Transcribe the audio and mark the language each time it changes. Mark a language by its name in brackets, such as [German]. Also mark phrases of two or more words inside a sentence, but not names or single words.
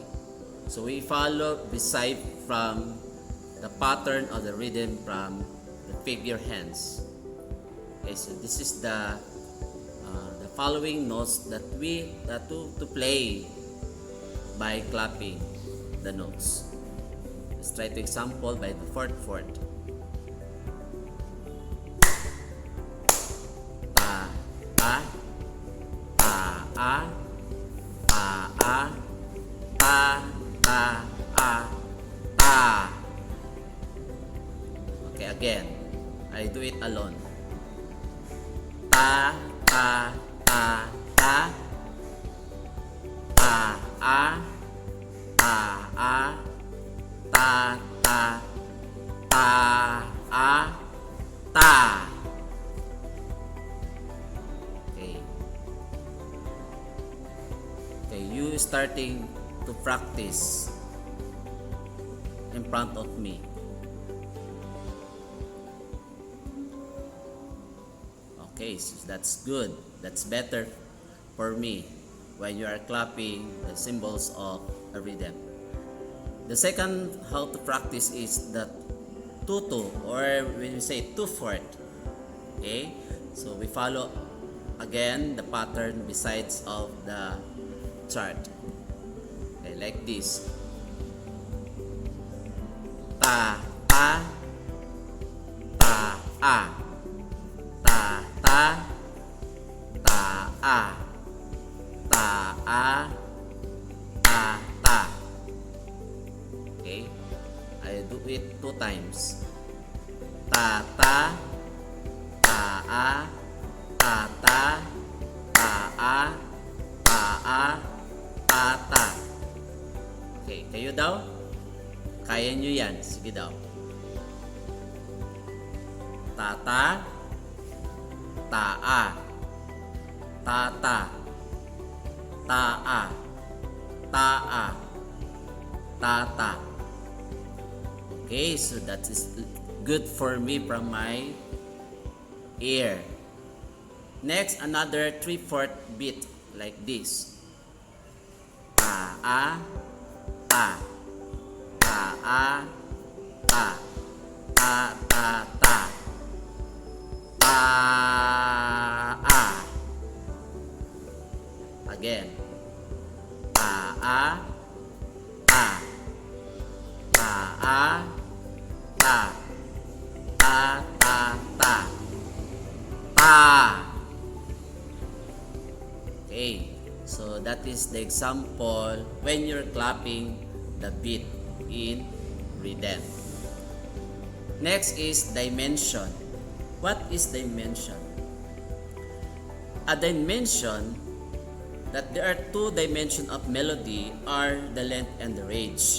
[English] So we follow beside from the pattern of the rhythm from the figure hands. Okay, so this is the following notes that we to play by clapping the notes. Let's try to example by the fourth. Ta ta ta a ta a ta ta a ta. Okay, again. I do it alone. Ta ta ta ta ta a ta a ta ta ta a ta. Okay. Okay, you starting to practice in front of me. Okay, so that's good. That's better for me when you are clapping the symbols of a rhythm. The second how to practice is the 2-2, or when we say 2/4. Okay, so we follow again the pattern besides of the chart. Okay, like this. Ta ta ta a ta ta ta a ta a ta ta. Okay, I do it 2 times. Ta ta ta a ta ta ta a ta a ta ta. [Filipino] Okay, kayo daw? Kaya nyo yan. Sige daw. Tata, taa, tata, taa, taa, tata. [English] Okay, so that is good for me from my ear. Next, another 3/4 beat like this. Ta, ta, ta, ta, ta, ta, ta, ta, again. Ta, ta, ta, ta, ta, ta, ta, ta. Okay, so that is the example when you're clapping the beat in rhythm. Next is dimension. What is dimension? A dimension, that there are 2 dimensions of melody, are the length and the range.